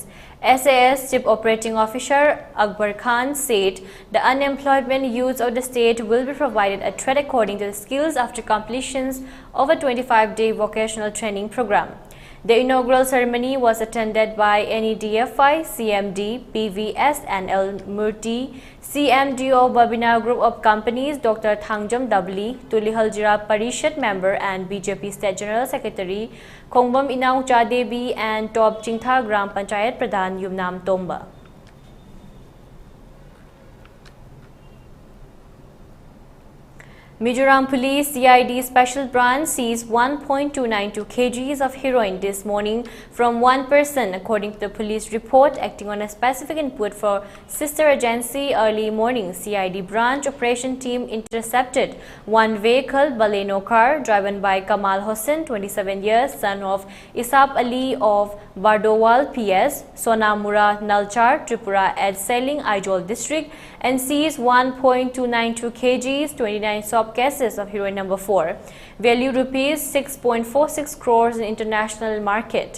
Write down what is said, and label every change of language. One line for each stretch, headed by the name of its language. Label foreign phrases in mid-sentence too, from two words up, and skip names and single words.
English: SAS Chief Operating Officer Akbar Khan said the unemployment youth of the state will be provided a trade according to the skills after completions of a 25-day vocational training program. The inaugural ceremony was attended by NEDFI, CMD, PVS and L Murti, CMDO Babina Group of Companies, Dr. Thangjam Dabli, Tulihaljira Parishad member and BJP State General Secretary Khongbam Inau Chadebi and Top Chingtha Gram Panchayat Pradhan Yumnam Tomba. Mizoram Police CID Special Branch seized 1.292 kgs of heroin this morning from one person, according to the police report. Acting on a specific input for sister agency, early morning CID branch operation team intercepted one vehicle, Baleno car, driven by Kamal Hossain, 27 years, son of Isap Ali of Bardowal PS, Sonamura Nalchar, Tripura at Seling, Aizol district, and seized 1.292 kgs, 29 soft cases of heroin number 4, value rupees 6.46 crores in international market.